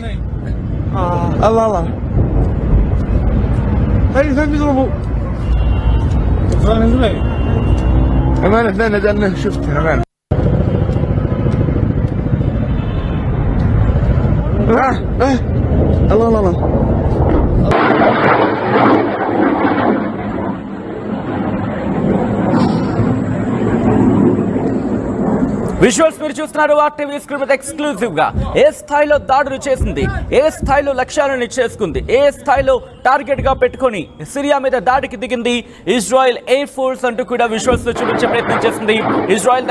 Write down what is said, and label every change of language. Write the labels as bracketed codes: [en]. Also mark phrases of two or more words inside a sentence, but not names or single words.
[ar] الله هاي اثنين بيضربوا. أمانة اثنين نزلنا شفت أمانة. الله [te] విజువల్స్ మీరు చూస్తున్నారు. ఆర్టీవీ స్క్రీన్ మీద ఎక్స్క్లూజివ్ గా ఏ స్థాయిలో దాడులు చేసింది, ఏ స్థాయిలో లక్ష్యాలను చేసుకుంది, ఏ స్థాయిలో టార్గెట్ గా పెట్టుకొని సిరియా మీద దాడికి దిగింది ఇజ్రాయెల్ ఎయిర్ ఫోర్స్ అంటూ కూడా విజువల్స్ లో చూపించే ప్రయత్నం చేసింది ఇజ్రాయెల్.